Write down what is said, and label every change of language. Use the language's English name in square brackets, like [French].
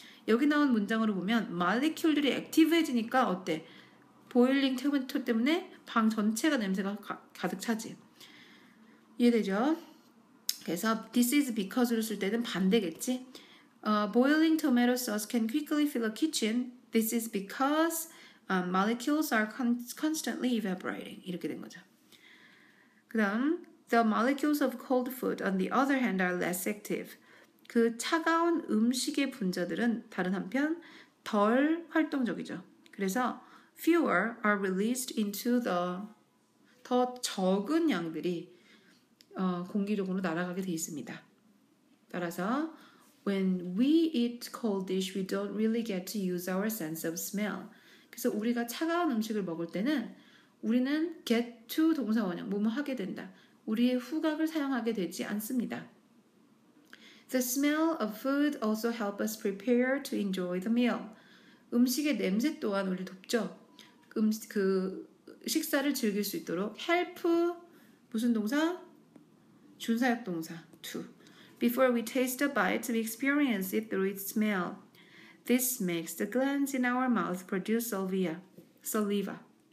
[Korean] 여기 나온 문장으로 보면 molecule들이 액티브해지니까 어때? 보일링 토마토 때문에 방 전체가 냄새가 가득 차지. 이해되죠? 그래서 [English] this is because [Korean] 로 쓸 때는 반대겠지. [English] Boiling tomato sauce can quickly fill a kitchen. This is because molecules are constantly evaporating. [Korean] 이렇게 된 거죠. 그 다음 [English] The molecules of cold food, on the other hand, are less active. [Korean] 그 차가운 음식의 분자들은 다른 한편 덜 활동적이죠. 그래서 [English] fewer are released into the [Korean] 더 적은 양들이 공기력으로 날아가게 돼 있습니다. [English] 따라서 when we eat cold dish, we don't really get to use our sense of smell. [Korean] 그래서 우리가 차가운 음식을 먹을 때는 우리는 get to 동사 원형, 뭐뭐 하게 된다. 우리의 후각을 사용하게 되지 않습니다. [English] The smell of food also help us prepare to enjoy the meal. [Korean] 음식의 냄새 또한 우리를 돕죠. 그 식사를 즐길 수 있도록 help 무슨 동사? 준사역 동사 to. [English] Before we taste a bite, we experience it through its smell. This makes the glands in our mouth produce saliva.